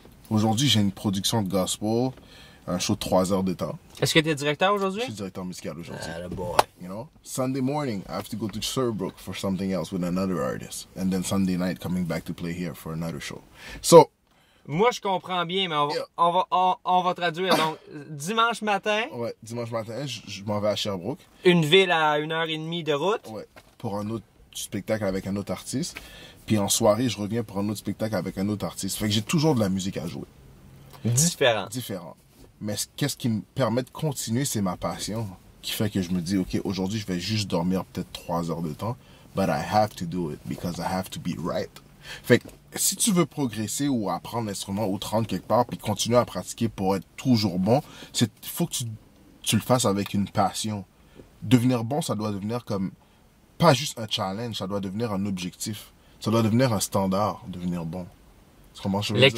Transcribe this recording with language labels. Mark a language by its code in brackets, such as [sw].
[fr] Aujourd'hui, j'ai une production de gospel, un show de 3 heures de temps. Est-ce que tu es directeur aujourd'hui? Je suis directeur musical aujourd'hui. Ah, le boy. [en] You know? Sunday morning, I have to go to Sherbrooke for something else with another artist. And then Sunday night, coming back to play here for another show. So... [fr] Moi, je comprends bien, mais on va traduire. Donc, dimanche matin... Ouais, dimanche matin, je m'en vais à Sherbrooke. Une ville à 1h30 de route. Ouais, pour un autre spectacle avec un autre artiste. Puis en soirée, je reviens pour un autre spectacle avec un autre artiste. Fait que j'ai toujours de la musique à jouer. Différent. Mais qu'est-ce qui me permet de continuer, c'est ma passion. Qui fait que je me dis, OK, aujourd'hui, je vais juste dormir peut-être 3 heures de temps. [en] But I have to do it because I have to be right. [fr] Fait que si tu veux progresser ou apprendre l'instrument ou te rendre quelque part puis continuer à pratiquer pour être toujours bon, faut que tu le fasses avec une passion. Devenir bon, ça doit devenir comme pas juste un challenge, ça doit devenir un objectif. Ça doit devenir un standard, devenir bon. Tu comprends ce que je veux dire?